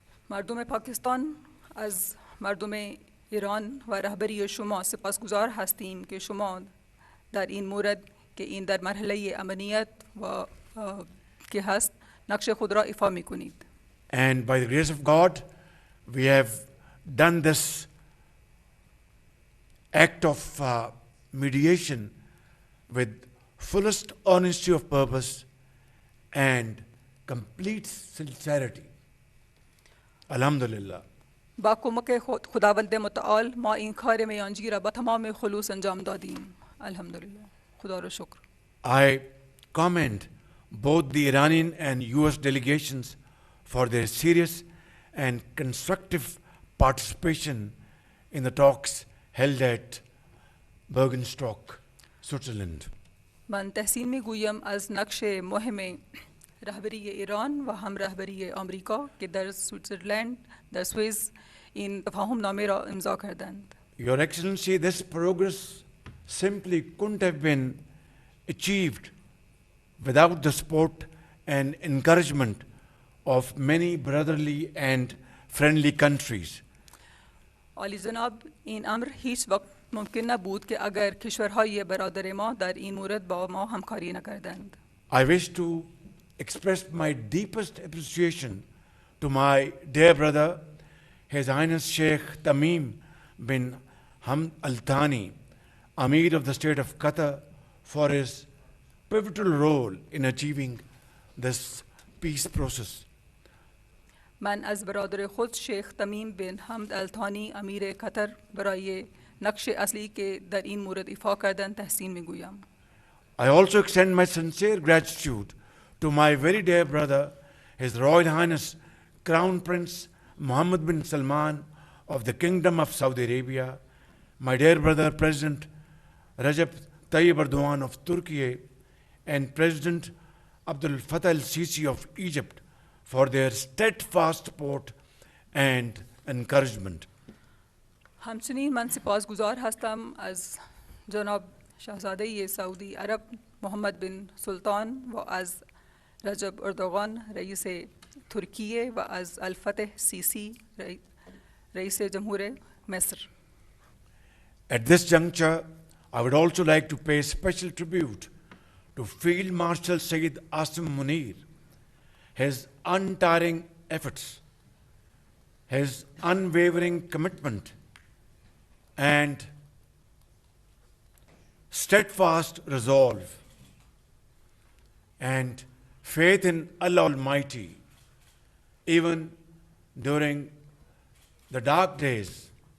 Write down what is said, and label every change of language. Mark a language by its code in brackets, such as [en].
[fa] مردم پاکستان از مردم ایران و رهبری شما سپاسگزار هستیم که شما در این مورد که این در مرحله امنیت و که هست نقش خود را ایفا می کنید. [en] And by the grace of God, we have done this act of mediation with fullest honesty of purpose and complete sincerity. [ar] Alhamdulillah. [fa] با کمک خداوند متعال ما این کار میانجی را با تمام خلوص انجام دادیم. الحمدلله. خدا را شکر. [en] I commend both the Iranian and US delegations for their serious and constructive participation in the talks held at Bergenstock, Switzerland. [fa] من تحسین میگویم از نقش مهم رهبری ایران و هم رهبری آمریکا که در سوئیسرلند در سوئیس این تفاهم نامه را امضا کردند. [en] Your Excellency, this progress simply couldn't have been achieved without the support and encouragement of many brotherly and friendly countries. [fa] عالی جناب این امر هیچ وقت ممکن نبود که اگر کشورهای برادر ما در این مورد با ما همکاری نکردند. [en] I wish to express my deepest appreciation to my dear brother, His Highness Sheikh Tamim bin Hamd Al Thani, Amir of the State of Qatar, for his pivotal role in achieving this peace process. [fa] من از برادر خود شیخ تمیم بن حمد الثانی امیر قطر برای نقش اصلی که در این مورد ایفا کردن تحسین میگویم. [en] I also extend my sincere gratitude to my very dear brother, His Royal Highness Crown Prince Mohammed bin Salman of the Kingdom of Saudi Arabia, my dear brother President Recep Tayyip Erdogan of Turkey, and President Abdel Fattah el-Sisi of Egypt for their steadfast support and encouragement. [fa] همچنین من سپاسگزار هستم از جناب شاهزاده سعودی عرب محمد بن سلطان و از رجب اردوغان رئیس ترکیه و از الفتح سیسی رئیس جمهور مصر. [en] At this juncture, I would also like to pay special tribute to Field Marshal Sayyid Asim Munir, his untiring efforts, his unwavering commitment, and steadfast resolve and faith in Allah Almighty, even during the dark days.